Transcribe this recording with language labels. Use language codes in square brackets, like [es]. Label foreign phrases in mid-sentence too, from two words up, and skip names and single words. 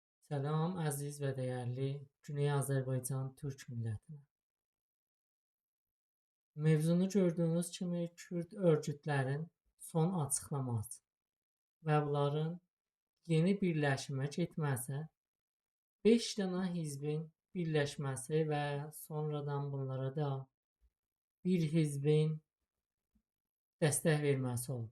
[tr] Selam aziz ve değerli Güney Azerbaycan Türk milletine. [az] Mevzunu gördüğünüz kimi Kürt örgütlərin son açıqlaması və bunların yeni birləşmə getməsi, 5 dənə hizbin birləşməsi və sonradan bunlara da bir hizbin dəstək verməsi oldu.